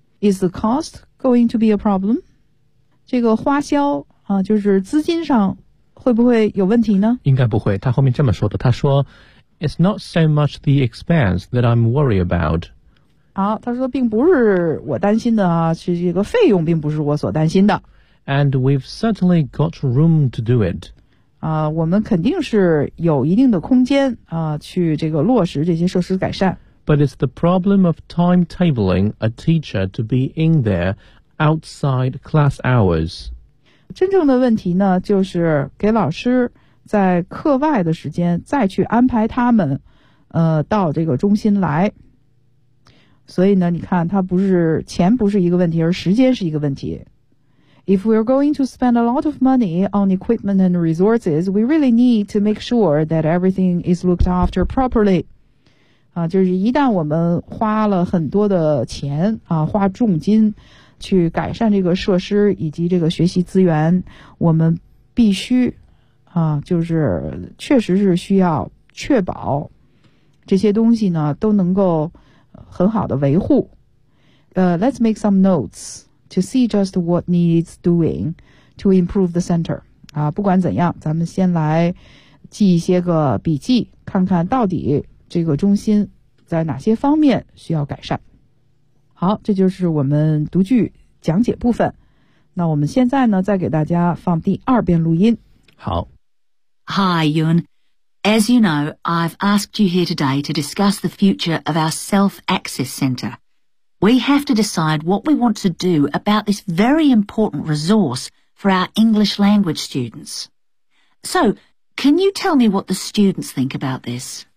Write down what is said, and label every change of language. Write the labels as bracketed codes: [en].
[en] Is the cost going to be a problem? [zh] 这个花销就是资金上会不会有问题呢？应该不会，他后面这么说的，他说 [en] It's not so much the expense that I'm worried about. [zh] 好，他说并不是我担心的是这个费用并不是我所担心的。 [en] And we've certainly got room to do it. [zh] 我们肯定是有一定的空间去这个落实这些设施改善。 [en] But it's the problem of timetabling a teacher to be in there outside class hours. [zh] 真正的问题呢，就是给老师在课外的时间再去安排他们到这个中心来。所以呢，你看，它不是钱不是一个问题，而时间是一个问题。 [en] If we're going to spend a lot of money on equipment and resources, we really need to make sure that everything is looked after properly. [zh] 就是一旦我们花了很多的钱花重金去改善这个设施以及这个学习资源，我们必须就是确实是需要确保这些东西呢都能够很好的维护。 [en] Let's make some notes. To see just what needs doing to improve the center. [zh] 不管怎样，咱们先来记一些个笔记，看看到底这个中心在哪些方面需要改善。好，这就是我们读句讲解部分。那我们现在呢，再给大家放第二遍录音。好。 [en] Hi, Yun. As you know, I've asked you here today to discuss the future of our self-access center. We have to decide what we want to do about this very important resource for our English language students. So, can you tell me what the students think about this?